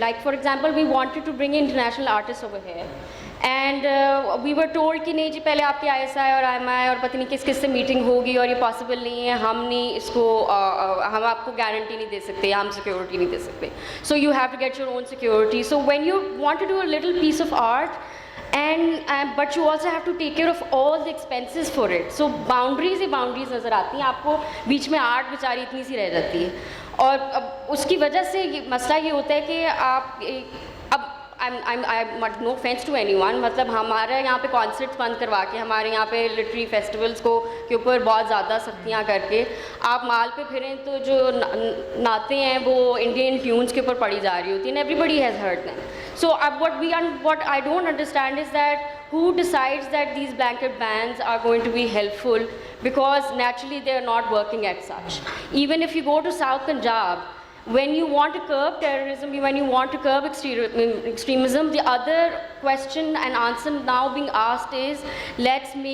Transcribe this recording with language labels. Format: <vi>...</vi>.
<en>Like for example, we wanted to bring in international artists over here and we were told</en> <ur>کہ نہیں جی پہلے آپ کی ISI اور IMI اور پتہ نہیں کس سے میٹنگ ہوگی اور یہ پاسبل نہیں ہے, ہم نہیں اس کو ہم آپ کو گارنٹی نہیں دے سکتے, ہم سیکورٹی نہیں دے سکتے,</ur> <en>so you have to get your own security. So when you want to do a little piece of art and but you also have to take care of all the expenses for it.</en> <ur>So boundaries he boundaries نظر آتی ہیں آپ کو, بیچ میں art بیچاری اتنی سی رہ جاتی ہے. اور اب اس کی وجہ سے مسئلہ یہ ہوتا ہے کہ آپ اب</ur> <en>no offense to anyone,</en> <ur>مطلب ہمارے یہاں پہ کانسرٹس بند کروا کے, ہمارے یہاں پہ لٹری فیسٹیولس کے اوپر بہت زیادہ سختیاں کر کے آپ مال پہ پھریں تو جو نعتیں ہیں وہ انڈین ٹیونس کے اوپر پڑھی جا رہی ہوتی ہیں.</ur> <en>Every has heard them. So what I don't understand is that who decides that these blanket bans are going to be helpful, because naturally they are not working as such. Even if you go to South Punjab, when you want to curb terrorism, when you want to curb extremism, the other question and answer now being asked is let</en>